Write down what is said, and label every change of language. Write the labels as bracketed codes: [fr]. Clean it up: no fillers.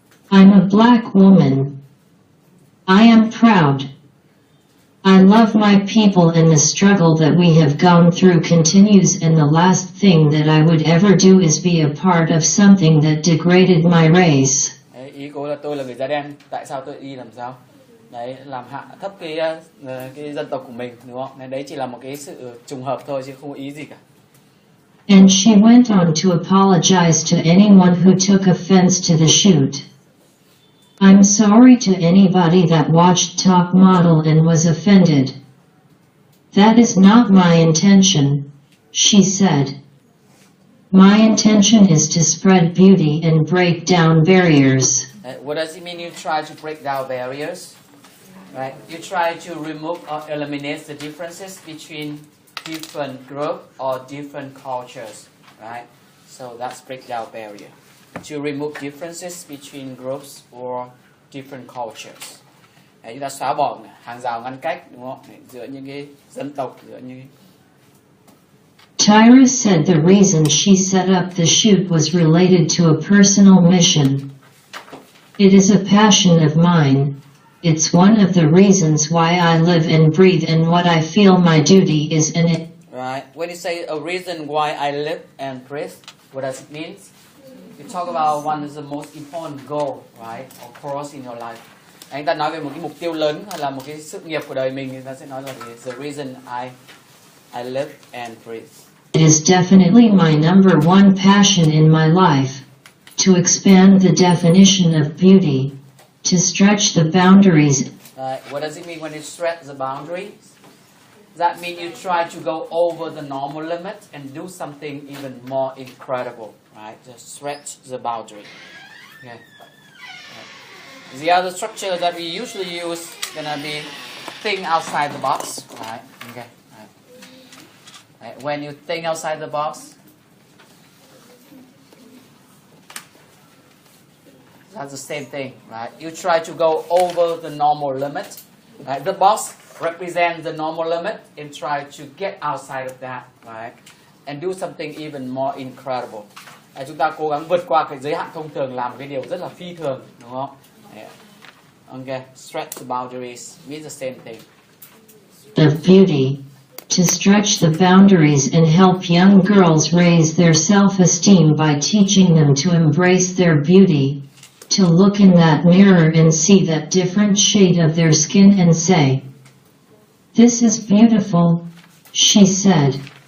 [en] I'm a black woman. I am proud. I love my people, and the struggle that we have gone through continues, and the last thing that I would ever do is be a part of something that degraded my race. [vi] Đấy, ý cô là tôi là người da đen, tại sao tôi đi làm sao? Đấy, làm hạ thấp cái dân tộc của mình, đúng không? Đấy chỉ là một cái sự trùng hợp thôi chứ không có ý gì cả. [en] And she went on to apologize to anyone who took offense to the shoot. I'm sorry to anybody that watched Top Model and was offended. That is not my intention, she said. My intention is to spread beauty and break down barriers. What does it mean you try to break down barriers? Right? You try to remove or eliminate the differences between different groups or different cultures, right? So that's break down barrier. To remove differences between groups or different cultures. [vi] Đấy, chúng ta xóa bỏ hàng rào ngăn cách, đúng không? Giữa những cái dân tộc, giữa những [en] Tyra said the reason she set up the shoot was related to a personal mission. It is a passion of mine. It's one of the reasons why I live and breathe and what I feel my duty is in it. Right. When you say a reason why I live and breathe, what does it mean? You talk about one is the most important goal, right, or purpose in your life. [vi] Anh ta nói về một cái mục tiêu lớn hay là một cái sự nghiệp của đời mình, thì ta sẽ nói là [en] the reason I live and breathe. It is definitely my number one passion in my life. To expand the definition of beauty. To stretch the boundaries. What does it mean when you stretch the boundaries? Does that mean you try to go over the normal limit and do something even more incredible, right? Just stretch the boundary. Okay. The other structure that we usually use is gonna be think outside the box, right? Okay. Right. When you think outside the box, that's the same thing, right? You try to go over the normal limit. Right? The box represents the normal limit and try to get outside of that, right? And do something even more incredible. [vi] Chúng ta cố gắng vượt qua cái giới hạn thông thường, làm cái điều rất là phi thường, đúng không? [en] Yeah. Okay, stretch the boundaries means the same thing. Of beauty, to stretch the boundaries and help young girls raise their self-esteem by teaching them to embrace their beauty, to look in that mirror and see that different shade of their skin and say, "This is beautiful," she said.